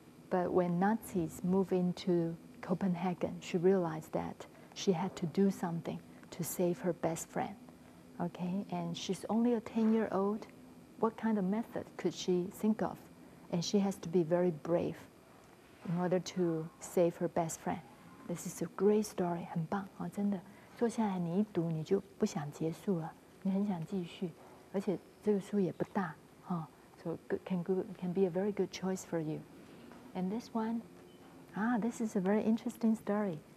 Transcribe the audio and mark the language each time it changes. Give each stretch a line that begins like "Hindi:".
English: But when Nazis moved into Copenhagen, she realized that she had to do something to save her best friend. Okay, and she's only a 10-year-old. What kind of method could she think of? And she has to be very brave in order to save her best friend. This is a great story,
Chinese: 很棒啊，真的。坐下来你一读你就不想结束了，你很想继续，而且这个书也不大
English: so can be a very good choice for you. And this one, this is a very interesting story.